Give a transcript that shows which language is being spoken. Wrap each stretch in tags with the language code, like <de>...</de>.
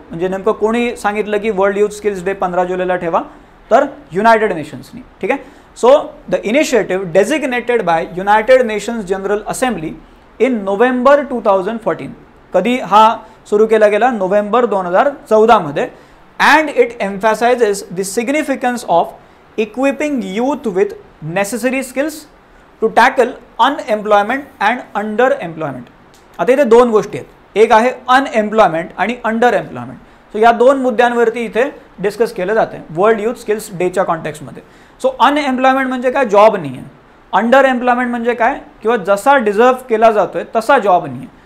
<mr>म्हणजे नेमकं कोणी सांगितलं की वर्ल्ड यूथ स्किल्स डे 15 जुलैला ठेवा तर युनायटेड नेशन्सनी. ठीक आहे,</mr> <en>So the initiative designated by United Nations General Assembly in November 2014.</en> <mr>कधी हा सुरू केला गेला November 2014मध्ये.</mr> <en>And it emphasises the significance of equipping youth with necessary skills to tackle unemployment and under employment.</en> <mr>आता इथे दोन गोष्टी आहेत, एक आहे अनएम्प्लॉयमेंट आणि अंडर एम्प्लॉयमेंट. सो या दोन मुद्द्यांवरती इथे डिस्कस केलं जातं वर्ल्ड यूथ स्किल्स डेच्या कॉन्टेक्स्टमध्ये. सो अनएम्प्लॉयमेंट म्हणजे काय जॉब नाही आहे. अंडर एम्प्लॉयमेंट म्हणजे काय किंवा जसा डिझर्व केला जातोय तसा जॉब नाही आहे.</mr>